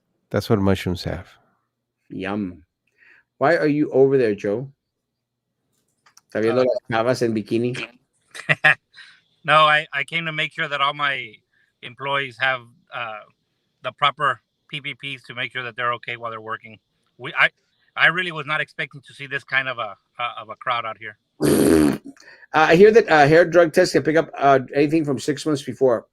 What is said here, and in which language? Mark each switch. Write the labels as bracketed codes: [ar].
[en] That's what mushrooms have. Yum. Why are you over there, Joe? [es] ¿Está viendo las chavas en bikini? [en] No, I came to make sure that all my employees have the proper PPPs to make sure that they're okay while they're working. I really was not expecting to see this kind of a crowd out here. I hear that hair drug tests can pick up anything from 6 months before.